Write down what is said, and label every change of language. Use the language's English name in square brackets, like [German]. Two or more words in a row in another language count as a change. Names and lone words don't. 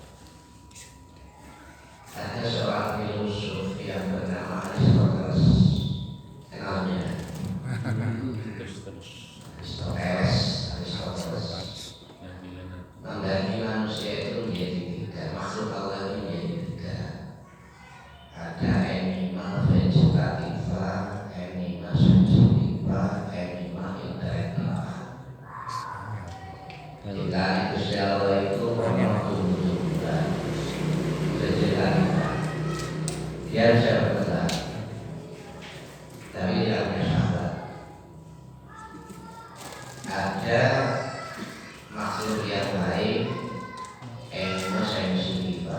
[Indonesian] Ada seorang filosof yang bernama Aristoteles, kenalnya? Aristoteles membagi manusia itu menjadi 3, makhluk Allah itu menjadi 3. [Latin] Ada anima vegetativa, anima sensitiva, anima interaktiva. [Indonesian] Kita itu siapa itu orang tumbuh-tumbuhan vegetativa. Dia bisa bergerak, tapi tidak punya sahabat. Ada makhluk yang lain, [Latin] anima sensitiva.